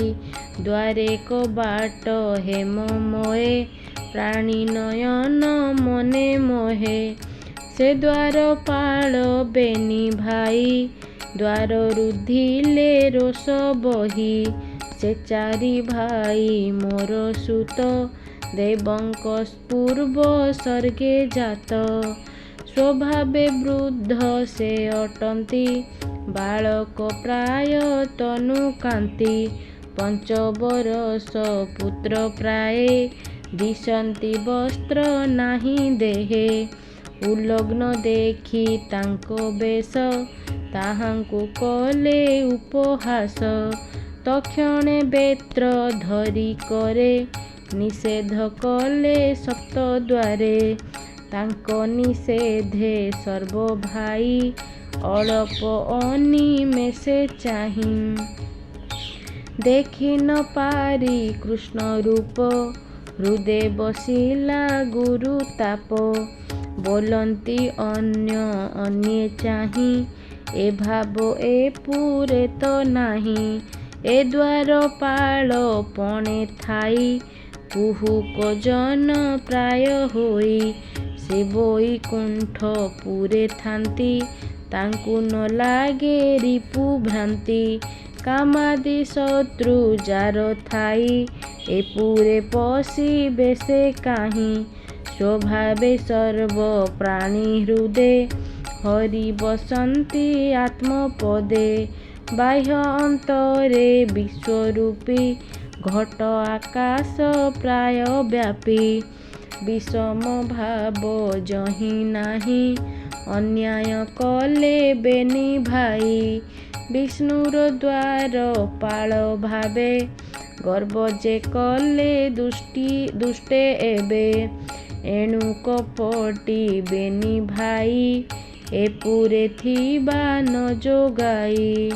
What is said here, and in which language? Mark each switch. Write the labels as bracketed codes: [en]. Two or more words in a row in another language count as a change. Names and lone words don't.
[or] ଦ୍ୱାରେ କବାଟ ହେମମୟେ ପ୍ରାଣୀ ନୟନ ମନେ ମୋହେ। ସେ ଦ୍ୱାରପାଳ ବେନି ଭାଇ ଦ୍ୱାର ରୁଧିଲେ ରୋଷ ବହି। ସେ ଚାରି ଭାଇ ମୋର ସୁତ ଦେବଙ୍କ ପୂର୍ବ ସର୍ଗେ ଜାତ। ସ୍ୱଭାବେ ବୃଦ୍ଧ ସେ ଅଟନ୍ତି ବାଳକ ପ୍ରାୟ ତନୁ କାନ୍ତି। ପଞ୍ଚବରଷ ପୁତ୍ର ପ୍ରାୟ ଦିଶନ୍ତି ବସ୍ତ୍ର ନାହିଁ ଦେହେ। ଉଲଗ୍ନ ଦେଖି ତାଙ୍କ ବେଶ ତାହାଙ୍କୁ କଲେ ଉପହାସ। ତକ୍ଷଣେ ବେତ୍ର ଧରି କରେ ନିଷେଧ କଲେ ସପ୍ତଦ୍ୱାରେ। ତାଙ୍କ ନିଷେଧେ ସର୍ବ ଭାଇ ଅଳ୍ପ ଅନିମେଷେ ଚାହିଁ। ଦେଖି ନ ପାରି କୃଷ୍ଣ ରୂପ ହୃଦୟ ବସିଲା ଗୁରୁ ତାପ। ବୋଲନ୍ତି ଅନ୍ୟ ଅନ୍ୟେ ଚାହିଁ ଏ ଭାବ ଏ ପୁରେ ତ ନାହିଁ। ଏ ଦ୍ୱାରପାଳ ପଣେ ଥାଇ କୁହୁକ ଜନ ପ୍ରାୟ ହୋଇ। ସେ ବୈକୁଣ୍ଠ ପୁରେ ଥାନ୍ତି ତାଙ୍କୁ ନ ଲାଗେ ରିପୁ ଭ୍ରାନ୍ତି। କାମାଦି ଶତ୍ରୁ ଯାର ଥାଇ ଏ ପୁରେ ପଶିବେ ସେ କାହିଁ। ସ୍ୱଭାବେ ସର୍ବ ପ୍ରାଣୀ ହୃଦୟ ହରି ବସନ୍ତି ଆତ୍ମପଦେ। ବାହ୍ୟ ଅନ୍ତରେ ବିଶ୍ୱରୂପୀ ଘଟ ଆକାଶ ପ୍ରାୟ ବ୍ୟାପୀ। ବିଷମ ଭାବ ଯହିଁ ନାହିଁ ଅନ୍ୟାୟ କଲେ ବେନି ଭାଇ। ବିଷ୍ଣୁର ଦ୍ୱାରପାଳ ଭାବେ ଗର୍ବ ଯେ କଲେ ଦୁଷ୍ଟେ ଏବେ। ଏଣୁ କପଟି ବେନି ଭାଇ ଏପୁରେ ଥିବା ନ ଯୋଗାଇ।